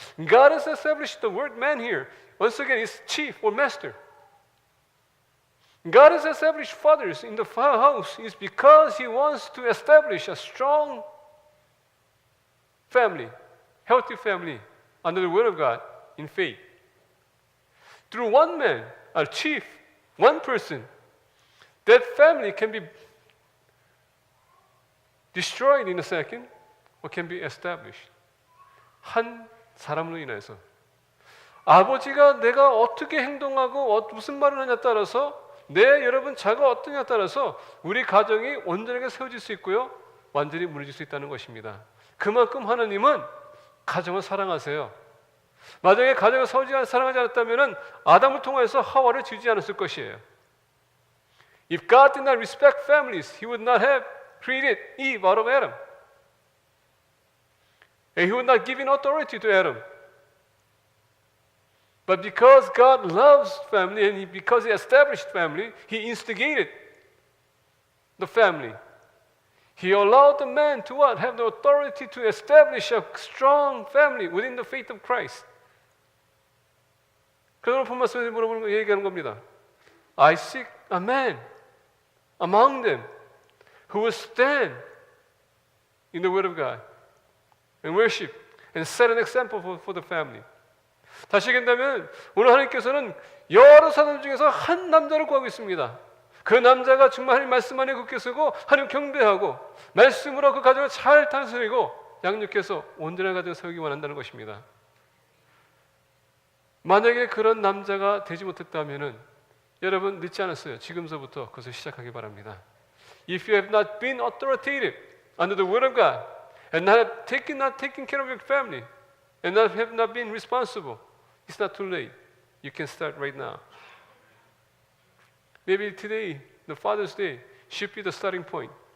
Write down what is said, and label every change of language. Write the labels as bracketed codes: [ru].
[en] God has established the word man here. Once again, is chief or master. God has established fathers in the house is because He wants to establish a strong family, healthy family under the word of God in faith. Through one man, a chief, one person, that family can be destroyed in a second or can be established. [ko] 한 사람으로 인해서 아버지가 내가 어떻게 행동하고 무슨 말을 하냐에 따라서 여러분 자가 어떠냐에 따라서 우리 가정이 온전하게 세워질 수 있고요 완전히 무너질 수 있다는 것입니다. 그만큼 하나님은 가정을 사랑하세요. 만약에 가정을 사랑하지 않았다면 아담을 통해서 하와를 지지 않았을 것이에요. [en] If God did not respect families, He would not have created Eve out of Adam. And He would not give authority to Adam. But because God loves family and because He established family, He instigated the family. He allowed the man to what? Have the authority to establish a strong family within the faith of Christ. [ko] 그래서 본 말씀에서 얘기하는 겁니다. [en] I seek a man among them who will stand in the word of God and worship and set an example for the family. [ko] 다시 얘기한다면 오늘 하나님께서는 여러 사람 중에서 한 남자를 구하고 있습니다. 그 남자가 정말 하나님 말씀 안에 굳게 서고 하나님 경배하고 말씀으로 그 가정을 잘 다스리고 양육해서 온전한 가정을 세우기 원한다는 것입니다. 만약에 그런 남자가 되지 못했다면 여러분 늦지 않았어요. 지금서부터 그것을 시작하기 바랍니다. [en] If you have not been authoritative under the word of God and not taking care of your family and have not been responsible, it's not too late. You can start right now. Maybe today, the Father's Day, should be the starting point.